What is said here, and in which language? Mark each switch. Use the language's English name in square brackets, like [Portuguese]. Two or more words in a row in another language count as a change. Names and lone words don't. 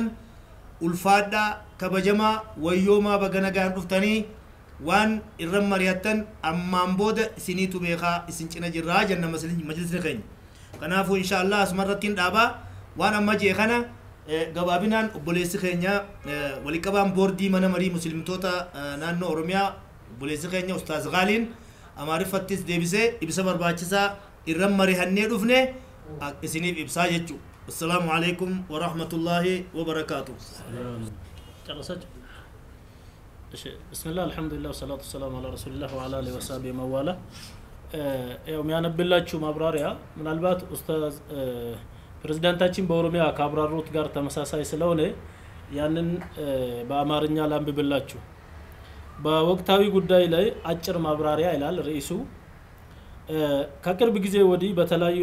[Oromo] ulfaadhaa kabajamaa wayyoomaa baga nagaan dhuftanii waan irra mari'attan ammaan booda isiniitu beekaa isin cina jirraa janna majlisni keenya kanaafu inshallah asumarrattiin dhaabaa waan amma jee kana gabaabinaan obboleessi keenya walii qabaan boordii mana marii muslimtoota naannoo Oromiyaa obboleessi keenya Ustaaz Gaaliin Amaariffattis deebisee ibsa barbaachisaa irran marihannee dhufne isiniif ibsaa jechuudha. [Arabic] السلام عليكم ورحمة الله وبركاته. بسم الله، الحمد لله، الصلاة والسلام على رسول الله وعلى آله وصحبه ومن والاه. [Amharic] ያው የሚያነብላችሁ ማብራሪያ ምናልባት ኡስታዝ ፕሬዝዳንታችን በኦሮሚያ ካብራሩት ጋር ተመሳሳይ ስለሆነ ያንን በአማርኛ ላንብብላችሁ። በወቅታዊ ጉዳይ ላይ አጭር ማብራሪያ ይላል ርዕሱ። ከቅርብ ጊዜ ወዲህ በተለያዩ